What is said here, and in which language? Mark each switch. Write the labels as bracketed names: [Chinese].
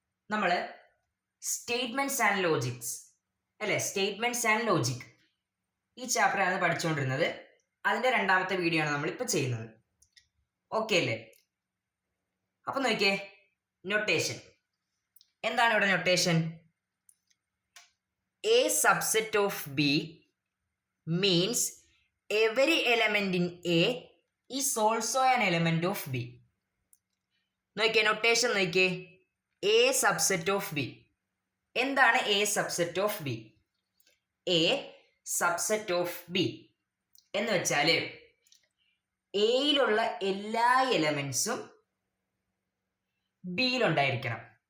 [Malayalam] നമ്മൾ statements and Logix statements and logic ഈ ചാപ്റ്ററാണ് പഠിച്ചുകൊണ്ടിരുന്നത്. അതിൻ്റെ 2ാമത്തെ വീഡിയോ ആണ് നമ്മളിപ്പോൾ ചെയ്യുന്നത്. ഓക്കെ അല്ലേ? അപ്പോൾ നോക്കിയേ, നൊട്ടേഷൻ എന്താണ് ഇവിടെ notation? [English] A subset of B means every element in A is also an element of B. [Malayalam] നോക്കിയേ, നൊട്ടേഷൻ നോക്കിയേ, [English] A subset of B. [Malayalam] എന്താണ് [English] A subset of B? A subset of B [Malayalam] എന്ന് വെച്ചാൽ എയിലുള്ള എല്ലാ എലമെൻസും ബിയിലുണ്ടായിരിക്കണം.